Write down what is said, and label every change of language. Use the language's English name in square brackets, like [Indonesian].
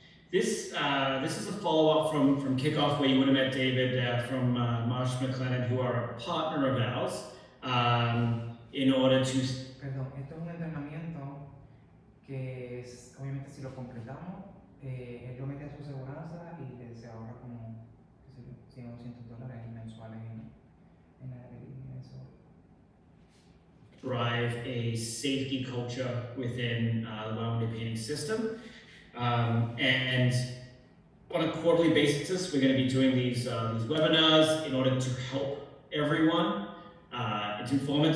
[English] This is a follow-up from kickoff where you would have met David from Marsh McLennan, who are a partner of ours, in order to... [Spanish] Perdón, esto es un entrenamiento que obviamente si lo completamos, él lo mete a su seguranza y se ahorra como, qué sé yo, 100 o 200 dólares mensuales en eso. [English] Drive a safety culture within the Wyoming painting system. And on a quarterly basis, we're going to be doing these webinars in order to help everyone. It's informative.